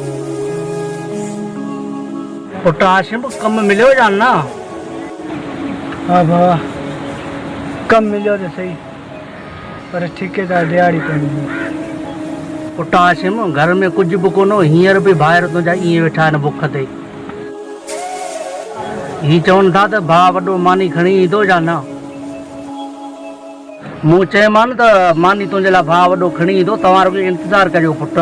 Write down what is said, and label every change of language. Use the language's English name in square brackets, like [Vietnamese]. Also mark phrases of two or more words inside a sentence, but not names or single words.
[Sindhi] पुट आशिम कम मिलियो जान ना हाँ बाबा कम मिलो तो सही पर ठेकेदार दिहाड़ी पवंदी पुटा सिम घर में कुछ बि कोन हींअर बि ॿाहिरि तुंहिंजा ईअं वेठा आहिनि बुख ते ही चवनि था त भाउ वॾो मानी खणी ईंदो या न मूं चयोमांनि त मानी तुंहिंजे लाइ भाउ वॾो खणी ईंदो तव्हां रुॻो इंतज़ारु कजो पुटु